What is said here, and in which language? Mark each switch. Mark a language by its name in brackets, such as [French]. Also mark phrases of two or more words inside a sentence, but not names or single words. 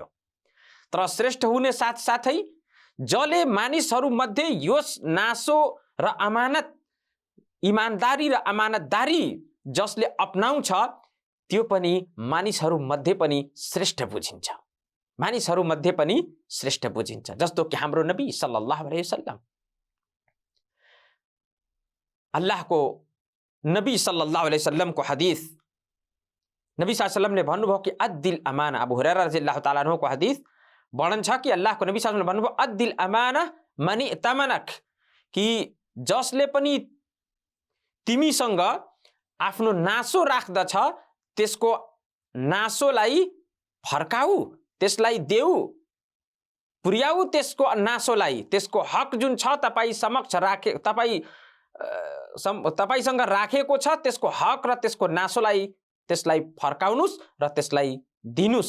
[Nepali] तर श्रेष्ठ हुने साथसाथै जसले मानिसहरूमध्ये यो नासो र अमानत, इमानदारी र अमानतदारी जसले अपनाउँछ त्यो पनि मानिसहरूमध्ये पनि श्रेष्ठ बुझिन्छ, मानिसहरूमध्ये पनि श्रेष्ठ बुझिन्छ। जस्तो कि हाम्रो नबी [Arabic] صلى الله عليه وسلم, [Nepali] अल्लाहको नबी [Arabic] صلى الله عليه وسلم [Nepali] हदीस, नबी [Arabic] صلى الله عليه وسلم [Nepali] भन्नुभयो कि [Arabic] أد الأمانة, [Nepali] अबू हुरैरा [Arabic] رضي الله تعالى عنه [Nepali] को हदीस वर्णन छ कि अल्लाहको नबी [Arabic] صلى الله عليه وسلم [Nepali] भन्नुभयो [Arabic] أد الأمانة من ائتمنك, [Nepali] कि जसले पनि तिमीसँग आफ्नो नासो राख्दछ त्यसको नासोलाई फर्काऊ, त्यसलाई देऊ, पुर्याऊ त्यसको नासोलाई, त्यसको हक जुन छ तपाईँ समक्ष राखे, तपाईसँग राखेको छ त्यसको हक र त्यसको नासोलाई त्यसलाई फर्काउनुस् र त्यसलाई दिनुस्।